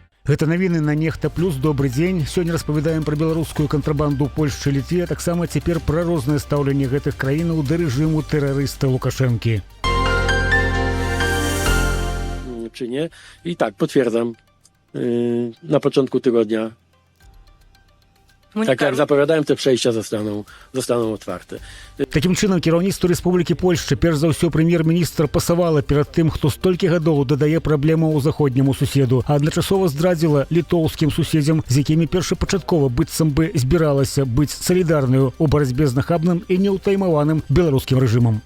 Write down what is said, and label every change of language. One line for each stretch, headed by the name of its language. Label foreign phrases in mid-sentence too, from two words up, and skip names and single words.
Belarusian: Гэта навіны на Нехта плюс. Добрый дзень. Сёння распавядаем пра беларускую кантрабанду Польшчы, Літве, а таксама цяпер пра рознае стаўленне гэтых краінаў да рэжыму тэрарыста Лукашэнкі.
Polish: Czy nie? I tak, potwierdzam. Na początku tygodnia. Tak jak zapowiadałem, te przejścia zostaną otwarte.
Belarusian: Такім чынам, кіраўніцтву Рэспублікі Польшчы, перш за ўсё прэм'ер-міністр пасавала перад тым, хто столькі гадоў дадае праблемаў заходняму суседу, а адначасова здрадзіла літоўскім суседзям, з якімі першапачаткова быццам бы збіралася быць салідарнаю ў барацьбе з нахабным і неўтаймаваным беларускім рэжымам.